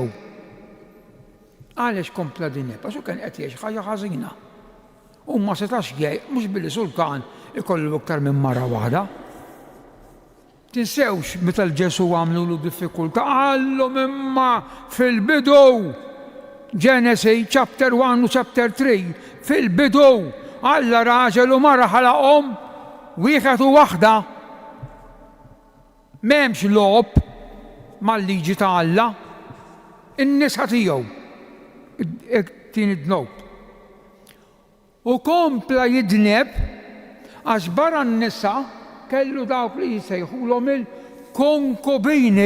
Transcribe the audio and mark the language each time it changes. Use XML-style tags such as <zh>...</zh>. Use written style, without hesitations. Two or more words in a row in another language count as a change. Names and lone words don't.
<mt>Għalex kompla din għax kien qed jgħix ħaġa ħażina. U ma setax jgħid mhux billi sultan ikollu iktar minn mara waħda. Tinsewx meta l-Ġesu għamlu diffikultà għallhom imma fil-bidu Genesis chapter 1 u chapter 3 fil-bidu Alla raġel u mara ħalaqhom wieħed u waħda. M'hemmx lob mal-liġi ta' Alla. In-nisa tiegħu tieni dnob. U kompla jidneb għax barra n-nisa kellu dawk li jsejħulhom il-konkubini.</mt>